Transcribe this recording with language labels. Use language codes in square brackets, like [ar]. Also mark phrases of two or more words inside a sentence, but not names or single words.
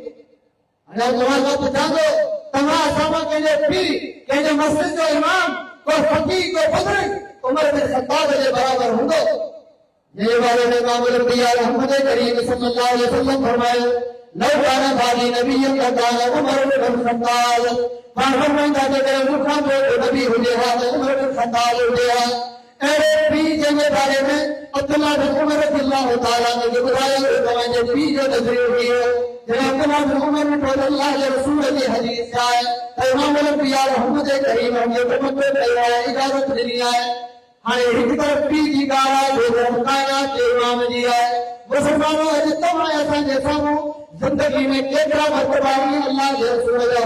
[sd] हाणे तव्हां खां पुछां थो तव्हां असां मां कंहिंजो पीउ कंहिंजे मस्जिद जो इमाम को फकीह को बुज़ुर्ग उमर बिन ख़त्ताब जे बराबर हूंदो जंहिं बारे में इमाम अल-अंबिया मोहम्मद करीम [ar] صلى الله عليه وسلم [sd] फरमायो [ar] لو كان بعدي نبيا كان عمر بن الخطاب [sd] मां फरमाईंदा जेकॾहिं मूंखां पोइ नबी हुजे हा त उमर बिन ख़त्ताब हुजे हा अहिड़े पीउ जंहिंजे बारे में अब्दुल्लाह बिन उमर [ar] رضي الله تعالى [sd] ने ॿुधायो तव्हांजे पीउ जो नज़रियो कीअं जॾहिं अब्दुल्लाह बिन उमर ने अल्लाह जे रसूल जी हदीस आहे त इमाम अल-अंबिया मोहम्मद करीम जो तमत्तु कयो आहे इजाज़त ॾिनी आहे हाणे हिकु तरफ़ पीउ जी ॻाल्हि आहे ॿियो तरफ़ काइनात जे इमाम जी आहे मुसलमानो अॼु तव्हां असांजे साम्हूं ज़िंदगी में केतिरा मरतबा अल्लाह जे रसूल जा